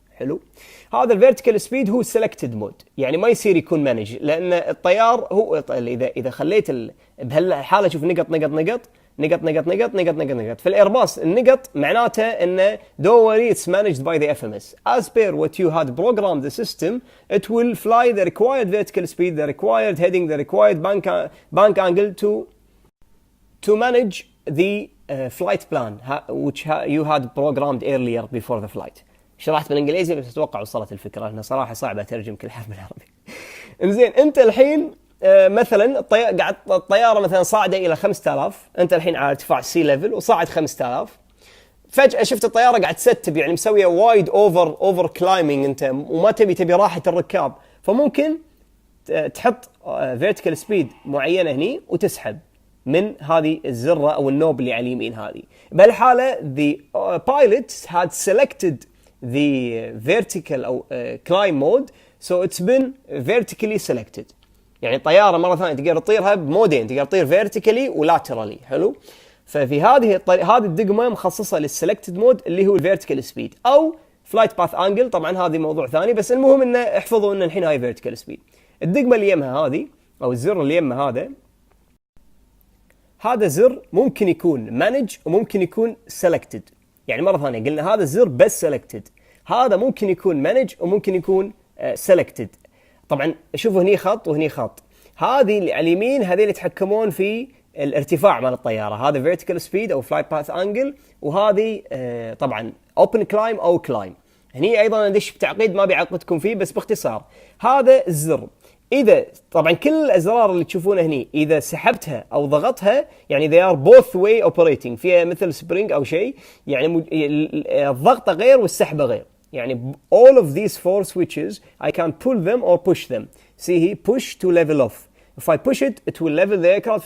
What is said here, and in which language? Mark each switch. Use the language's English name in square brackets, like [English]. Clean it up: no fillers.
[Arabic] حلو، هذا الفيرتيكال سبيد هو سيلكتد مود، يعني ما يصير يكون مانج، لان الطيار هو اذا خليت بهالحاله شوف نقط نقط نقط نقط نقط نقط نقط نقط نقط في الايرباص، النقط معناته انه [English] don't worry it's managed by the FMS as per what you had programmed the system. It will fly the required vertical speed, the required heading, the required bank angle to manage the flight plan which you had programmed earlier before the flight. [Arabic] شرحت بالانجليزي بس اتوقع وصلت الفكره، لانها صراحه صعبه اترجم كل حرف بالعربي. انزين، انت الحين مثلا الطياره مثلا صاعده الى 5000، انت الحين على ارتفاع سي ليفل وصاعد 5000، فجاه شفت الطياره قاعد تستب، يعني مسويه وايد اوفر كلايمينج انت، وما تبي راحه الركاب، فممكن تحط فيرتيكال سبيد معينه هني وتسحب من هذه الزره او النوب اللي على اليمين هذه. بهالحاله [English] the pilots had selected the vertical [Arabic] او [English] climb mode, so it's been vertically selected. [Arabic] يعني الطياره مره ثانيه تقدر تطيرها بمودين، تقدر تطير فيرتيكالي ولاترالي. حلو، ففي هذه الدقمه مخصصه للسلكتد مود اللي هو الفيرتيكال سبيد او فلايت باث انجل. طبعا هذه موضوع ثاني، بس المهم انه احفظوا ان الحين هاي فيرتيكال سبيد. الدقمه اللي يمها هذه او الزر اللي يمه هذا زر ممكن يكون [English] manage [Arabic] وممكن يكون [English] selected. [Arabic] يعني مرة ثانية قلنا هذا الزر بس [English] selected، [Arabic] هذا ممكن يكون manage وممكن يكون selected. طبعا شوفوا هني خط وهني خط، هذه اللي على اليمين هذول يتحكمون في الارتفاع مال الطيارة، هذا [English] vertical speed او flight path angle، [Arabic] وهذه طبعا [English] open climb او climb. [Arabic] هني ايضا ندش بتعقيد ما بيعقدكم فيه، بس باختصار هذا الزر اذا طبعا كل الازرار اللي تشوفونها هني اذا سحبتها او ضغطها يعني [English] they are both way operating، [Arabic] فيها مثل سبرينج او شيء، يعني الضغطه غير والسحبه غير. يعني [English] all of these four switches I can pull them or push them. See here, push to level off. If I push it, it will level the aircraft.